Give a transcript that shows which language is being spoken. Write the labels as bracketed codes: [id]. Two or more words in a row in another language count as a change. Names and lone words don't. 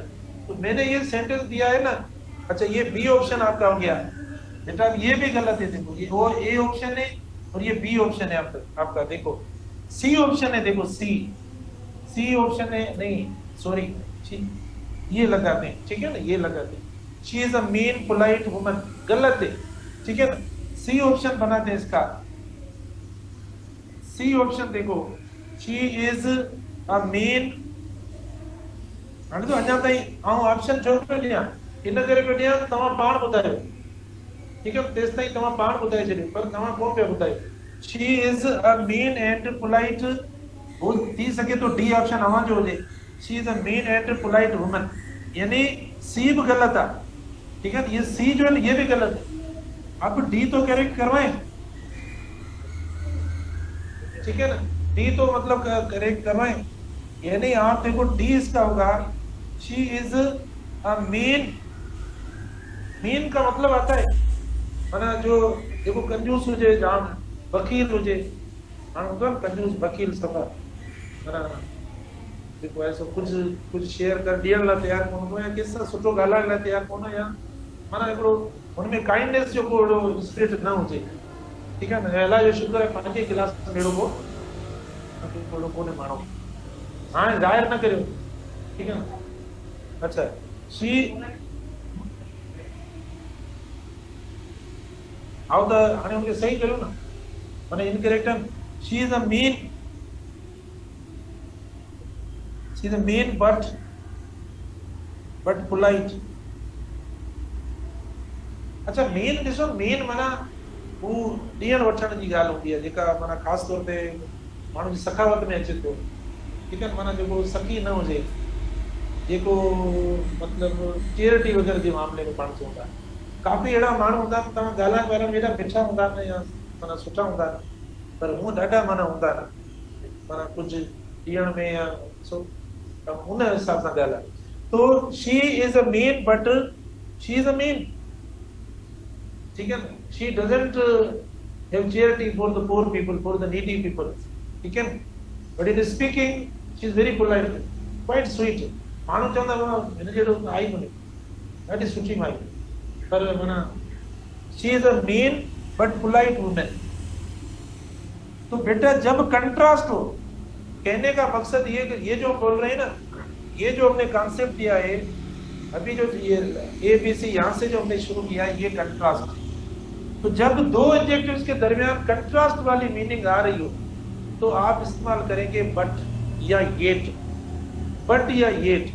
[ur] تو میں نے یہ سینٹنس دیا ہے نا، اچھا یہ بی آپشن آپ کا ہو گیا بیٹا، یہ بھی غلط ہے، دیکھو یہ وہ اے آپشن ہے اور یہ بی آپشن ہے آپ کا دیکھو سی آپشن ہے، دیکھو سی آپشن ہے، نہیں سوری یہ لگاتے ہیں، ٹھیک ہے نا، یہ لگاتے ہیں, [en] She is a mean polite woman, [ur] غلط ہے، ٹھیک ہے نا. سی آپشن بناتے ہیں اس کا، سی آپشن دیکھو, [en] She is a mean, [sd] हाणे तो अञा ताईं आऊं ऑप्शन छो पियो ॾियां, इन करे पियो ॾियां तव्हां पाण ॿुधायो, [ur] ٹھیک ہے, [sd] तेस ताईं तव्हां पाण ॿुधाए छॾियो, पर तव्हां कोन पिया ॿुधायो। [en] She is a mean and polite, [sd] हो थी सके तो डी ऑप्शन अवां जो हुजे, [en] She is a mean and polite woman, [ur] یعنی سی بھی غلط ہے، ٹھیک ہے، یہ سی جو ہے یہ بھی غلط ہے، آپ ڈی تو کریکٹ کروائیں، ٹھیک ہے نا، ڈی تو مطلب کریکٹ کروائیں، یعنی آپ دیکھو ڈی اس کا ہوگا, [en] she is a [ur] مین کا مطلب آتا ہے [sd] माना जो देखो कंजूस हुजे, जाम वकील हुजे, हाणे हूंदो आहे कंजूस वकील सफ़ा माना देखो ऐसो कुछ शेयर कर ॾियण लाइ तयार कोन हूंदो, या कंहिंसां सुठो ॻाल्हाइण लाइ तयार कोन, या माना हिकिड़ो हुनमें काइंडनेस जो को स्पिरिट न हुजे, [ur] ٹھیک ہے نا. [sd] अलाह जो शुक्र है पंहिंजे क्लास में अहिड़ो को थोड़ो कोन्हे माण्हू, हाणे ज़ाहिर न करियो, [ur] ٹھیک ہے نا. [en] Acha she how the, [sd] हाणे हुनखे सही करियो न, माना इनकरेक्ट है, [en] She is a mean, she is a mean but polite. [sd] अच्छा मीन ॾिसो, मीन माना हू ॾियण वठण जी ॻाल्हि हूंदी आहे, जेका माना ख़ासि तौर ते माण्हू जी सखावत में अचे थो, [ur] ٹھیک ہے, [sd] माना जेको सखी न हुजे, जेको मतिलबु चैरिटी वग़ैरह जे मामले में पाण चवंदा, काफ़ी अहिड़ा माण्हू हूंदा आहिनि, तव्हां ॻाल्हाइण वारा एॾा मिठा हूंदा आहिनि या माना सुठा हूंदा आहिनि, पर हूअं ॾाढा माना हूंदा आहिनि माना कुझु ॾियण में या हुन हिसाब सां ॻाल्हाए, [en] तो she is a mean but she is a mean, [ur] ٹھیک ہے, [en] She doesn't have charity for the poor people, for the needy people, [ur] ٹھیک ہے, [en] But in speaking she is very polite, quite sweet, [sd] माण्हू चवंदा हिन जहिड़ो आई कोन्हे, ॾाढी सुठी माई, पर माना [en] she is a mean but polite woman. [ur] تو بیٹا جب کنٹراسٹ ہو، کہنے کا مقصد یہ جو بول رہے ہیں نا، یہ جو ہم نے کانسیپٹ دیا ہے ابھی، جو یہ ABC یہاں سے جو ہم نے شروع کیا ہے، یہ کنٹراسٹ، تو جب دو ایڈجیکٹوز کے درمیان کنٹراسٹ والی مینگ آ رہی ہو تو آپ استعمال کریں گے [en] but or yet, but or yet.